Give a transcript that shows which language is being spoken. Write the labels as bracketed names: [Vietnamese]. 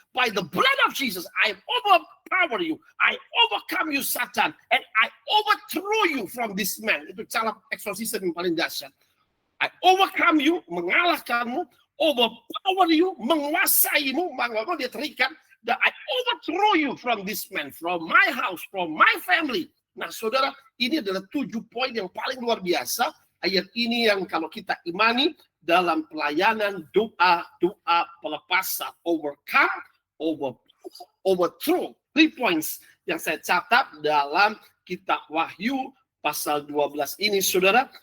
[English] By the blood of Jesus, I overpower you. I overcome you, Satan. And I overthrow you from this man. [Indonesian] Itu cara exorcism yang paling dahsyat. [English] I overcome you, [Indonesian] mengalahkanmu. [English] Overpower you, [Indonesian] menguasaimu. Maka dia terikat. [English] That I overthrow you from this man. From my house, from my family. [Indonesian] Nah, saudara, ini adalah 7 poin yang paling luar biasa. Ayat ini yang kalau kita imani dalam pelayanan doa pelepasan, [English] overcome, overthrow. [Indonesian] 3 points yang saya catat dalam kitab Wahyu pasal 12 ini, saudara.